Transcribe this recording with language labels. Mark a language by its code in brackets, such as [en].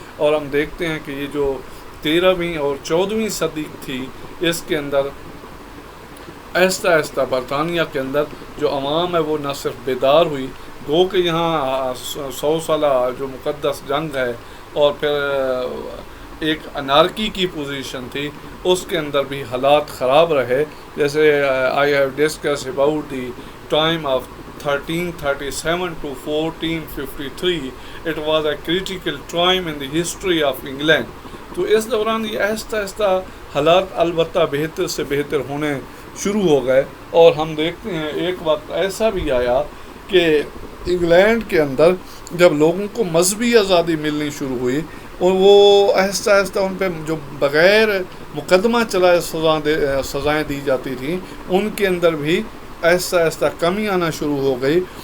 [ur] اور ہم دیکھتے ہیں کہ یہ جو 13ویں اور 14ویں صدی تھی، اس کے اندر آہستہ آہستہ برطانیہ کے اندر جو عوام ہے وہ نہ صرف بیدار ہوئی، گو کہ یہاں 100 سالہ جو مقدس جنگ ہے اور پھر ایک انارکی کی پوزیشن تھی، اس کے اندر بھی حالات خراب رہے. [en] جیسے I have discuss about the time of 1337 to 1453. It was a critical time in the history of England. [ur] تو اس دوران یہ آہستہ آہستہ حالات البتہ بہتر سے بہتر ہونے شروع ہو گئے. اور ہم دیکھتے ہیں ایک وقت ایسا بھی آیا کہ انگلینڈ کے اندر جب لوگوں کو مذہبی آزادی ملنی شروع ہوئی اور وہ آہستہ آہستہ ان پہ جو بغیر مقدمہ چلائے سزائیں دی جاتی تھیں، ان کے اندر بھی آہستہ آہستہ کمی آنا شروع ہو گئی.